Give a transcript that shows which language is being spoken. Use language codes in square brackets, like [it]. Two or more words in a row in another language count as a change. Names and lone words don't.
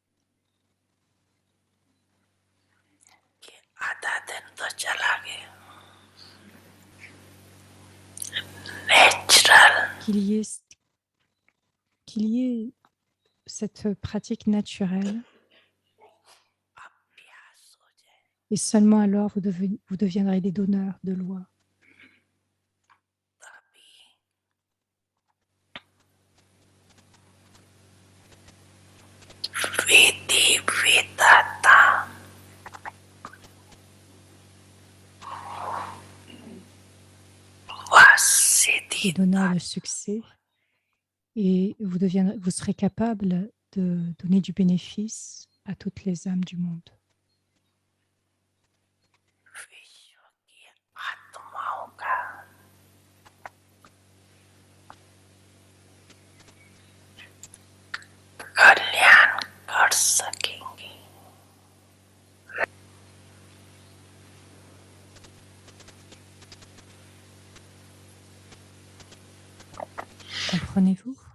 [hi] कि आधा दिन तो चला गया नेचुरल [fr] Qu'il y ait cette pratique naturelle, [hi] अभ्यास हो जाए [fr] et seulement alors vous deviendrez des donneurs de loi. [hi] तभी विधि विधाता व सिद्धि [fr] Des donneurs de succès, et vous serez capable de donner du bénéfice à toutes les âmes du monde. [hi] विश्व की आत्माओं का कल्याण कर सकेंगे [fr] Comprenez-vous?